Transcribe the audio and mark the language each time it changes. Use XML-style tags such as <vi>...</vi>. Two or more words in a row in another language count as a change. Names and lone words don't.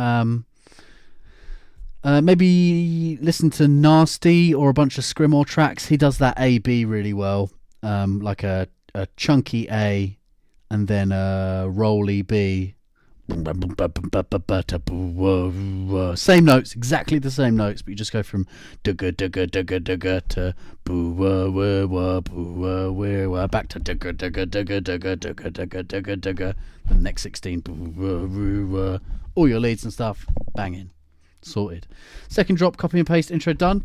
<en>Maybe listen to Nasty or a bunch of Scrimor tracks. He does that A-B really well. Like a chunky A and then a rolly B. Same notes, exactly the same notes, but you just go from dugga dugga dugga dugga to boo wah wah wah boo wah wah wah back to dugga dugga dugga dugga dugga dugga dugga dugga. The next 16 boo wah wah wah. All your leads and stuff, banging, sorted. Second drop, copy and paste, intro done.</en>